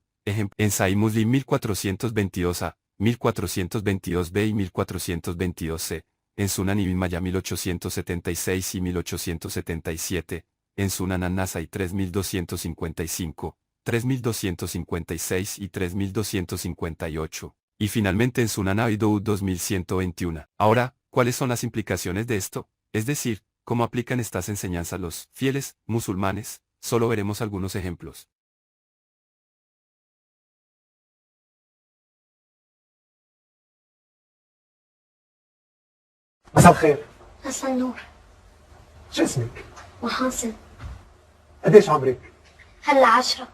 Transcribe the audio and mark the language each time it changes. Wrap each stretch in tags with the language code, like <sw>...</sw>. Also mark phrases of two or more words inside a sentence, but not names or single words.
<es>En Sahih Muslim 1422a, 1422b y 1422c, en Sunan Ibn Majah 1876 y 1877, en Sunan An-Nasai 3255, 3256 y 3258, y finalmente en Sunan Abi Dawud 2121. Ahora, ¿cuáles son las implicaciones de esto? Es decir, ¿Cómo aplican estas enseñanzas los fieles musulmanes? Solo veremos algunos ejemplos.</es> <ar>مساء الخير. مساء النور. شو اسمك؟ محاسن. قديش عمرك؟ هلا 10.</ar>